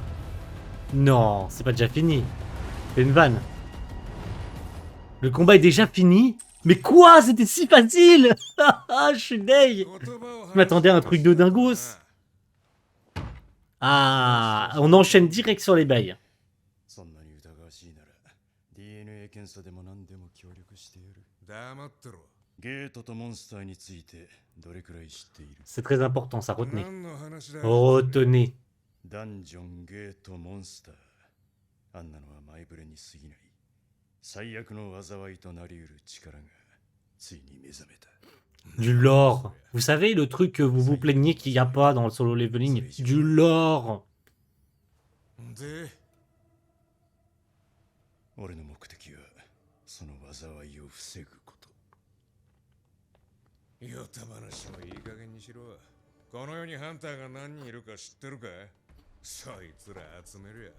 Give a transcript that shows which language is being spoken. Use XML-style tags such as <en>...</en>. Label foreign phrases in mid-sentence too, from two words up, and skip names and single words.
<fr>Non, c'est pas déjà fini. C'est une vanne. Le combat est déjà fini? Mais quoi? C'était si facile. Je suis deg. Je m'attendais à un truc de dingos. Ah, on enchaîne direct sur les bails.</fr> <ja>そんなに疑わしいなら DNA 検査でも何でも協力してやる。黙ってろ。ゲートとモンスターについてどれくらい知っている？</ja> <fr>C'est très important, ça retenez. Retenez.</fr> <ja>ダンジョン、ゲート、モンスター。あんなのは前触れに過ぎない。最悪の災いとなり得る力がついに目覚めた。</ja> <fr>Du lore. Vous savez, le truc que vous vous plaignez qu'il n'y a pas dans le solo leveling? Du lore.</fr> <ja>俺の目的はその災いを防ぐこと。よた話もいい加減にしろ。この世にハンターが何人いるか知ってるか？そいつら集めるや。</ja>